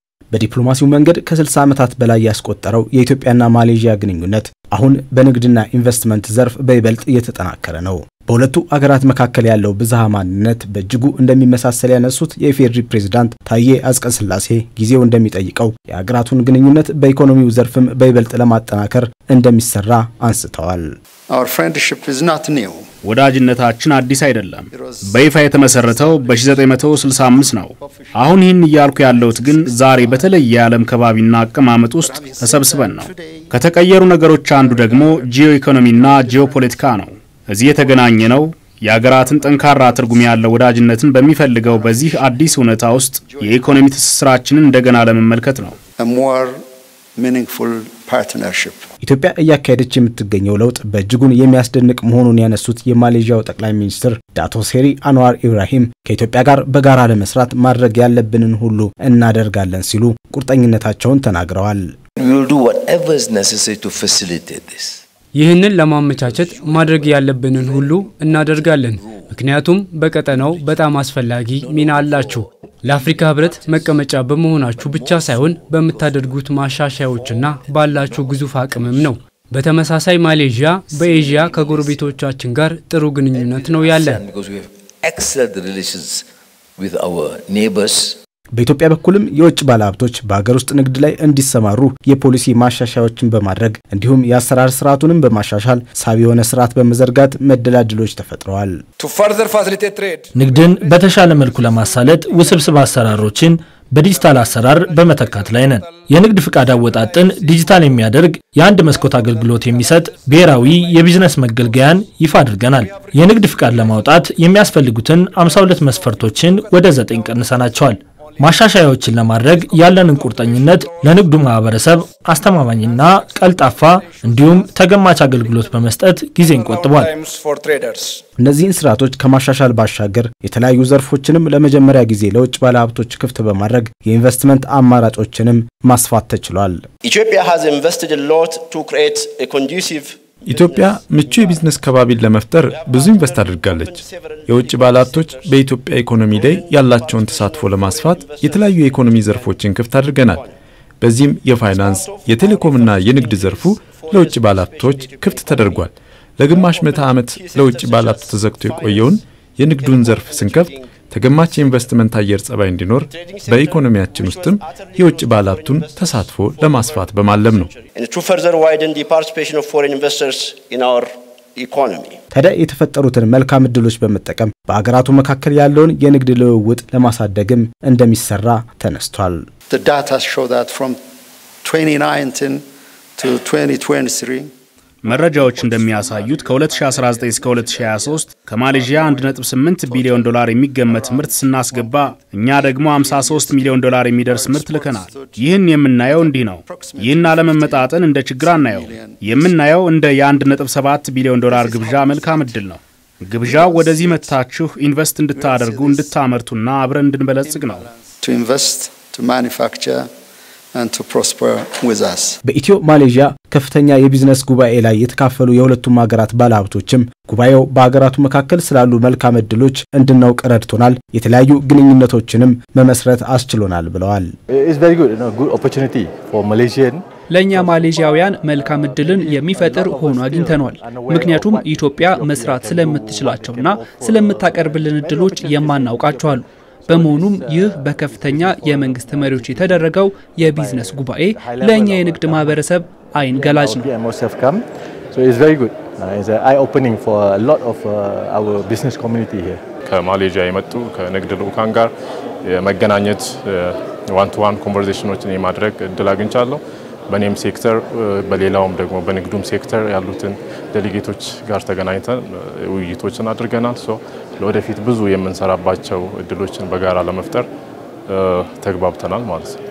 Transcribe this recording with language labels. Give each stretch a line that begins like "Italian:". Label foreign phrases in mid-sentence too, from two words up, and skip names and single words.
Amharic: በዲፕሎማሲው መንገድ ከ60 ዓመታት በላይ ያስቆጠረው የኢትዮጵያና ማሌዥያ ግንኙነት አሁን በንግድና ኢንቨስትመንት ዘርፍ በይበልጥ እየተጠናከረ ነው። በሁለቱ አገራት መካከል ያለው ብዝሃ ማንነት በእጅጉ እንደሚመሳሰል ያነሱት የኢፌዴሪ ፕሬዝዳንት ታዬ አጽቀሥላሴ ጊዜው እንደሚጠይቀው የአገራቱን ግንኙነት በኢኮኖሚው ዘርፍም በይበልጥ ለማጠናከር እንደሚሰራ አንስተዋል።
English: Our friendship is not new.
Amharic: ወዳጅነታችን አዲስ አይደለም። በይፋ የተመሰረተው በ1965 ነው። አሁን ይህን እያልኩ ያለሁት ግን ዛሬ በተለየ የዓለም ከባቢና አቀማመጥ ውስጥ ተሰብስበን ነው። ከተቀየሩ ነገሮች አንዱ ደግሞ ጂኦ ኢኮኖሚና ጂኦፖለቲካ ነው። እዚህ የተገናኘ ነው የአገራትን ጠንካራ ትርጉም ያለው ወዳጅነትን በሚፈልገው በዚህ አዲስ ሁኔታ ውስጥ የኢኮኖሚ ትስስራችንን እንደገና ለመመልከት ነው።
English: A more meaningful partnership.
Amharic: ኢትዮጵያ እያካሄደች የምትገኘው ለውጥ በእጅጉን የሚያስደንቅ መሆኑን ያነሱት የማሌዥያው ጠቅላይ ሚኒስትር ዳቶ ሴሪ አንዋር ኢብራሂም ከኢትዮጵያ ጋር በጋራ ለመስራት ማድረግ ያለብንን ሁሉ እናደርጋለን ሲሉ ቁርጠኝነታቸውን ተናግረዋል።
English: We will do whatever is necessary to facilitate this.
Amharic: ይህንን ለማመቻቸት ማድረግ ያለብንን ሁሉ እናደርጋለን። ምክንያቱም በቀጠናው በጣም አስፈላጊ ሚና አላችሁ። ለአፍሪካ ህብረት መቀመጫ በመሆናችሁ ብቻ ሳይሆን በመታደርጉት ማሻሻያዎችና ባላችሁ ግዙፍ አቅምም ነው። በተመሳሳይ ማሌዥያ በኤዥያ ከጎረቤቶቻችን ጋር ጥሩ ግንኙነት ነው ያለን።
English: Excellent relations with our neighbors.
Amharic: በኢትዮጵያ በኩልም የውጭ ባለሀብቶች በአገር ውስጥ ንግድ ላይ እንዲሰማሩ የፖሊሲ ማሻሻያዎችን በማድረግ እንዲሁም የአሰራር ስርዓቱንም በማሻሻል ሳቢ የሆነ ስርዓት በመዘርጋት መደላድሎች ተፈጥረዋል።
English: To further facilitate trade.
Amharic: ንግድን በተሻለ መልኩ ለማሳለጥ ውስብስብ አሰራሮችን በዲጂታል አሰራር በመተካት ላይ ነን። የንግድ ፍቃድ አወጣጥን ዲጂታል የሚያደርግ የአንድ መስኮት አገልግሎት የሚሰጥ ብሔራዊ የቢዝነስ መገልገያን ይፋ አድርገናል። የንግድ ፍቃድ ለማውጣት የሚያስፈልጉትን 52 መስፈርቶችን ወደ 9 ቀንሰናቸዋል። ማሻሻያዎችን ለማድረግ ያለንን ቁርጠኝነት ለንግዱ ማህበረሰብ አስተማማኝና ቀልጣፋ እንዲሁም ተገማች አገልግሎት በመስጠት ጊዜን ቆጥቧል። እነዚህን ስርዓቶች ከማሻሻል ባሻገር የተለያዩ ዘርፎችንም ለመጀመሪያ ጊዜ ለውጭ ባለሀብቶች ክፍት በማድረግ የኢንቨስትመንት አማራጮችንም ማስፋት ተችሏል።
English: Ethiopia has invested a lot to create a conducive
Amharic: ኢትዮጵያ ምቹ የቢዝነስ ከባቢን ለመፍጠር ብዙ ኢንቨስት አድርጋለች። የውጭ ባለሀብቶች በኢትዮጵያ ኢኮኖሚ ላይ ያላቸውን ተሳትፎ ለማስፋት የተለያዩ የኢኮኖሚ ዘርፎችን ክፍት አድርገናል። በዚህም የፋይናንስ፣ የቴሌኮምና የንግድ ዘርፉ ለውጭ ባለሀብቶች ክፍት ተደርጓል። ለግማሽ ምዕተ ዓመት ለውጭ ባለሀብት ተዘግቶ የቆየውን የንግዱን ዘርፍ ስንከፍት ተገማች ኢንቨስትመንት አየር ጸባይ እንዲኖር በኢኮኖሚያችን ውስጥም የውጭ ባለሀብቱን ተሳትፎ ለማስፋት በማለም ነው። ታዲያ የተፈጠሩትን መልካም ዕድሎች በመጠቀም በአገራቱ መካከል ያለውን የንግድ ልውውጥ ለማሳደግም እንደሚሰራ ተነስቷል።
English: The data show that from 2019 to 2023
Amharic: መረጃዎች እንደሚያሳዩት ከ2019 እስከ 2023 ከማሌዥያ 1.8 ቢሊዮን ዶላር የሚገመት ምርት ስናስገባ እኛ ደግሞ 53 ሚሊዮን ዶላር የሚደርስ ምርት ልከናል። ይህን የምናየው እንዲህ ነው። ይህን አለመመጣጠን እንደ ችግር አናየው። የምናየው እንደ የ1.7 ቢሊዮን ዶላር ግብዣ መልካም ዕድል ነው። ግብዣው ወደዚህ መጥታችሁ ኢንቨስት እንድታደርጉ እንድታመርቱና አብረን እንድንበለጽግ ነው።
English: To invest, to manufacture and to prosper with us.
Amharic: በኢትዮ ማሌዥያ ከፍተኛ የቢዝነስ ጉባኤ ላይ የተካፈሉ የሁለቱም ሀገራት ባለሀብቶችም ጉባኤው በአገራቱ መካከል ስላሉ መልካም ዕድሎች እንድናውቅ ረድቶናል፣ የተለያዩ ግንኙነቶችንም መመስረት አስችሎናል ብለዋል።
English: It's very good, good opportunity for Malaysian.
Amharic: ለኛ ማሌዥያውያን መልካም ዕድልን የሚፈጥር ሆኖ አግኝተናል። ምክንያቱም ኢትዮጵያ መስራት ስለምትችላቸውና ስለምታቀርብልን ዕድሎች የማናውቃቸው አሉ። በመሆኑም ይህ በከፍተኛ የመንግስት መሪዎች የተደረገው የቢዝነስ ጉባኤ ለኛ የንግድ ማህበረሰብ አይን ገላጭ ነው።
English: So it's very good. It's an eye opening for a lot of our business community here.
Amharic: ከማሌዥያ የመጡ ከንግድ ልኡካን ጋር የመገናኘት
English: one to one conversations
Amharic: የማድረግ እድል አግኝቻለሁ። በኔም ሴክተር በሌላውም ደግሞ በንግዱም ሴክተር ያሉትን ዴሊጌቶች ጋር ተገናኝተን ውይይቶችን አድርገናል። ለወደፊት ብዙ የምንሰራባቸው እድሎችን በጋራ ለመፍጠር ተግባብተናል ማለት ነው።